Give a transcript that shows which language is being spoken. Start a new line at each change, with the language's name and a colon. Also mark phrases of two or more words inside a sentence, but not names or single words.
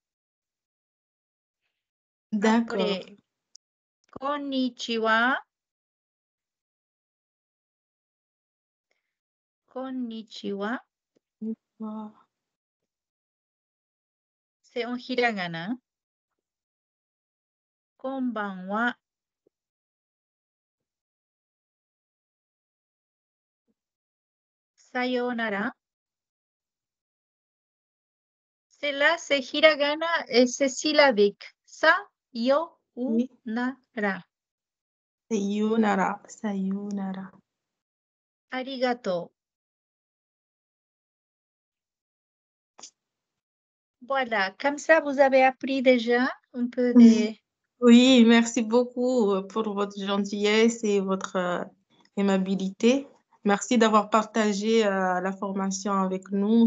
French: D'accord. Après, konnichiwa. Konnichiwa. Wow. C'est en hiragana.
Japanese: Konbanwa. Sayonara.
French: Celle-là, c'est hiragana et c'est syllabique. Oui. Sayonara.
Japanese: Sayonara. Sayonara.
French: Arigato. Voilà, comme ça, vous avez appris déjà un peu de... Oui, merci beaucoup pour votre gentillesse et votre aimabilité. Merci d'avoir partagé la formation avec nous.